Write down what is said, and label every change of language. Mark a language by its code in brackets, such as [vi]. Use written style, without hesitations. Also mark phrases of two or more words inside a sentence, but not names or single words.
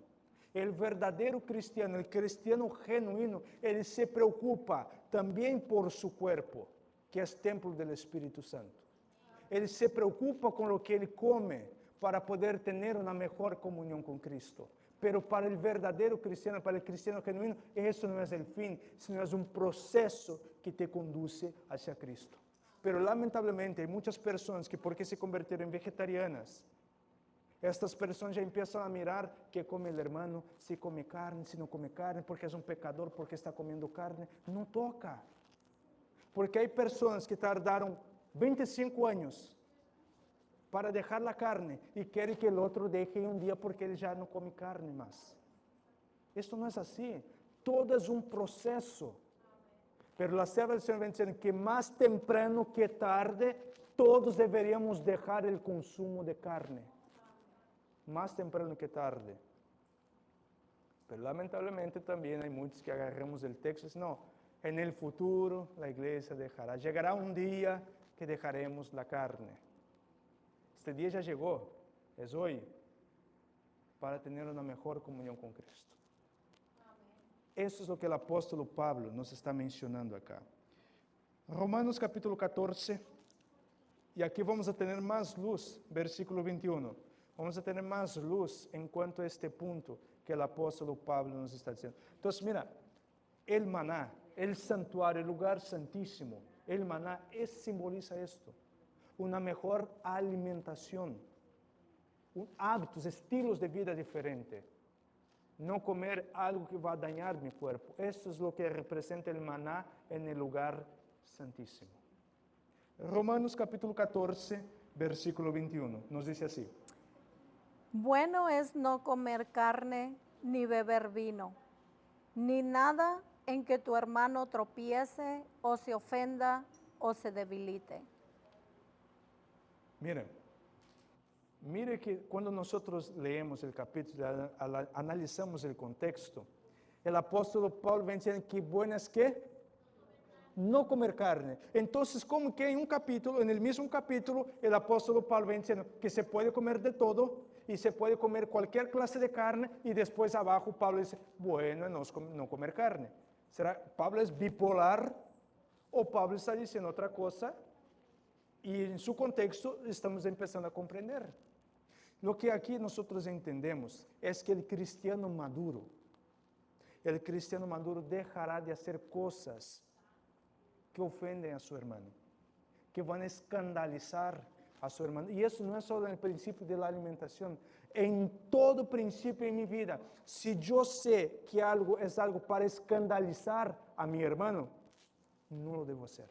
[pt] O verdadeiro cristiano, o cristiano genuíno, ele se preocupa também por seu corpo, que é templo do Espírito Santo. Ele se preocupa com o que ele come para poder ter uma melhor comunhão com Cristo. Pero para o verdadeiro cristiano, para o cristiano genuíno, isso não é o fim, sino é um processo que te conduz hacia Cristo. Pero lamentavelmente, há muitas pessoas que, porque se converteram em vegetarianas, estas pessoas já começam a mirar que come o irmão, se come carne, se não come carne, porque é um pecador, porque está comendo carne. Não toca. Porque há pessoas que tardaram 25 anos para deixar a carne e querem que o outro deixe um dia porque ele já não come carne mais. Isto não é assim. Todo é um processo. Pero a serva do Senhor vem dizendo que mais temprano que tarde, todos deveríamos deixar o consumo de carne. Mais temprano que tarde. Pero lamentavelmente também há muitos que agarramos o texto e dizem, não, [es] en el futuro [pt] a igreja deixará. Chegará um dia que deixaremos a carne. Este dia já chegou, é hoje, para ter uma melhor comunhão com Cristo. Isso é o que o apóstolo Pablo nos está mencionando acá. Romanos capítulo 14, e aqui vamos a ter mais luz, versículo 21. Vamos a ter mais luz em quanto a este ponto que o apóstolo Pablo nos está dizendo. Então, [es] mira, el maná, el santuário, el lugar santíssimo, el maná simboliza esto, [pt] uma melhor alimentação, hábitos, estilos de vida diferentes. Não comer algo que vai dañar meu corpo. Isso é o que representa o maná [es] en el lugar [pt] santíssimo. [es] Romanos capítulo 14, versículo 21, nos dice así. Bueno es no comer carne ni beber vino, ni nada en que tu hermano tropiece o se ofenda o se debilite. [pt] Mire que quando nós leemos o capítulo, analisamos o contexto, o apóstolo Paulo vem dizendo que [es] bueno es [pt] que não comer carne. Então, como que em um capítulo, no mesmo capítulo, o apóstolo Paulo vem dizendo que se pode comer de todo e se pode comer qualquer classe de carne, e depois abaixo Paulo diz, bueno é não comer carne. Será Paulo é bipolar ou Paulo está dizendo outra coisa? E em seu contexto estamos começando a compreender. O que aqui nós entendemos é que o cristiano maduro, [es] El cristiano maduro dejará de hacer cosas que ofenden a su hermano, que van a escandalizar a su hermano. Y eso no es solo en el principio de la alimentación, en todo principio en mi vida. Si yo sé que algo es algo para escandalizar a mi hermano, no lo debo hacer.